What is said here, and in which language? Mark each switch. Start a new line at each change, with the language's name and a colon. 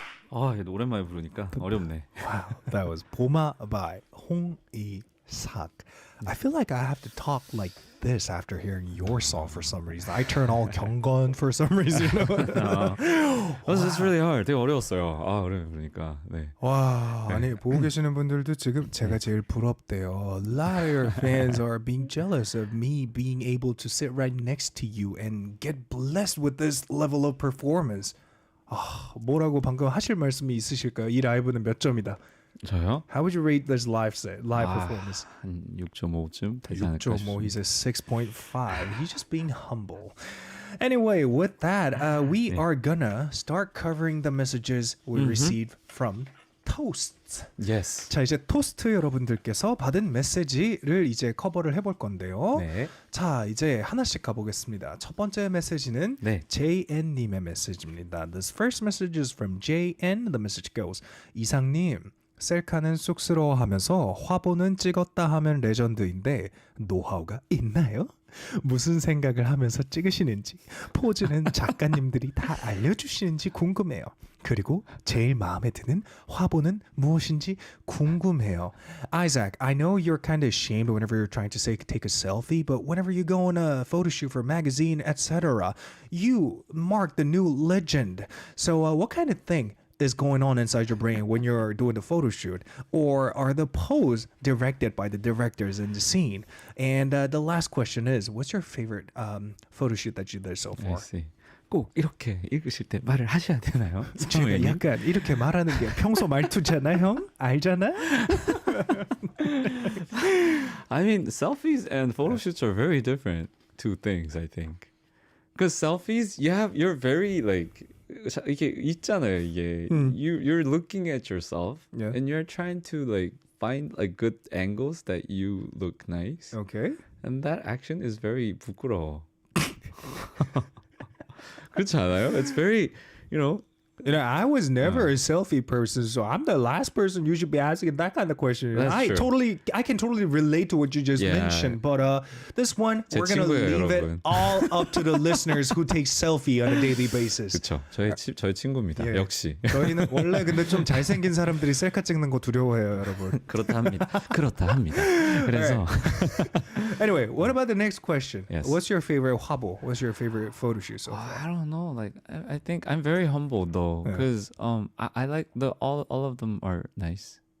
Korean: 아, 얘도 오랜만에 부르니까 어렵네.
English: Wow, that was 봄아 by 홍이삭. I feel like I have to talk like this after hearing your song for some reason. I turn all 경건 for some reason. It's really hard.
Korean: 되게 어려웠어요. 아, 오랜만에 부르니까. 네. 와, 아니 보고 계시는 분들도 지금 제가 제일 부럽대요.
English: A lot of your fans are being jealous of me being able to sit right next to you and get blessed with this level of performance.
Korean: 아, 뭐라고 방금 하실 말씀이 있으실까요? 이 라이브는 몇 점이다? 저요?
English: How would you rate this live performance?
Korean: 한 6.5쯤 되지 않을까
English: 6.5. He's a 6.5. He's just being humble. Anyway, with that, we are gonna start covering the messages we received from toasts. Yes.
Korean: 자, 이제 토스트 여러분들께서 받은 메시지를 이제 커버를 해볼 건데요. 네. 자, 이제 하나씩 가보겠습니다. 첫 번째 메시지는 네. JN님의 메시지입니다.
English: This first message is from JN. The message goes,
Korean: 이상님, 셀카는 쑥스러워하면서 화보는 찍었다 하면 레전드인데 노하우가 있나요? 무슨 생각을 하면서 찍으시는지, 포즈는 작가님들이 다 알려주시는지 궁금해요. 그리고 제일 마음에 드는 화보는 무엇인지 궁금해요.
English: Isaac, I know you're kind of ashamed whenever you're trying to say take a selfie, but whenever you go on a photo shoot for a magazine, etc., you mark the new legend. So what kind of thing is going on inside your brain when you're doing the photo shoot? Or are the pose directed by the directors in the scene? And the last question is, what's your favorite photo shoot that you did so far? I see.
Korean: 꼭 이렇게 읽으실 때 말을 하셔야 되나요? 제가 약간 이렇게 말하는 게 평소 말투잖아, 형? 알잖아?
English: I mean, selfies and photo shoots are very different two things, I think. Because selfies, you're very like
Korean: 이게 있잖아요.
English: 이게 you're looking at yourself and you're trying to like find like good angles that you look nice. Okay. And that action is very
Korean: 부끄러워. 그렇지 않아요?
English: It's very, you know. You know, I was never a selfie person, so I'm the last person you should be asking that kind of question. That's true. I can totally relate to what you just mentioned. But this one, we're gonna
Korean: 친구예요,
English: leave it
Korean: 여러분.
English: all up to the listeners who take selfie on a daily basis.
Korean: 그렇죠. 저희 친구입니다. 예. 역시. 저희는 원래 근데 좀 잘생긴 사람들이 셀카 찍는 거 두려워해요, 여러분. 그렇다 합니다. 그래서
English: Anyway, what about the next question? Yes. What's your favorite 화보? What's your favorite photo shoot so far? I don't know. Like I think I'm very humble though, because I like all of them are nice.